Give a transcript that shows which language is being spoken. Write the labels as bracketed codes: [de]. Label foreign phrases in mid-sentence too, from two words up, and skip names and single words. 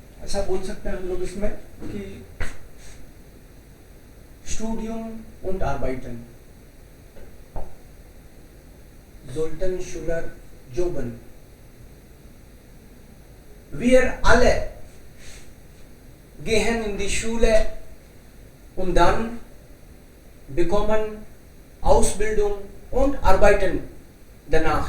[hi] अच्छा बोल सकते हैं हम लोग इसमें कि [de] Studium und Arbeiten, sollten Schüler jobben. Wir alle gehen in die Schule und dann bekommen Ausbildung und arbeiten danach.